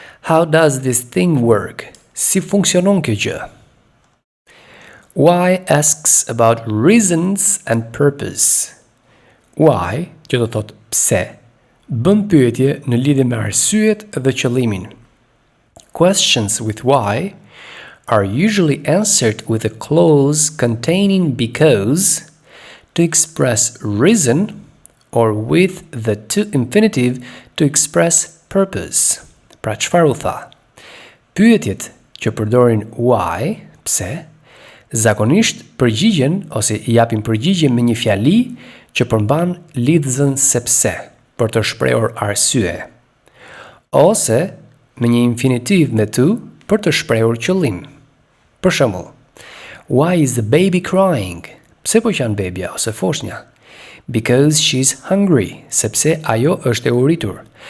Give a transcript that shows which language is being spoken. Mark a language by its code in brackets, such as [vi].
[en] How does this thing work? [sq] Si funksionon kjo gjë? [en] Why asks about reasons and purpose. [sq] Why, që do thotë pse, bën pyetje në lidhje me arsyet dhe qëllimin. [en] Questions with why are usually answered with a clause containing because to express reason or with the to infinitive to express purpose. [sq] Pra çfarë u tha? Pyetjet që përdorin why, pse, zakonisht përgjigjen ose I japin përgjigje me një fjali që përmban lidhëzën sepse për të shprehur arsye, ose me një infinitiv me to për të shprehur qëllim. Për shembull, [en] why is the baby crying? [sq] Pse po qan bebja ose foshnja? [en] Because she's hungry, [sq] sepse ajo është e uritur.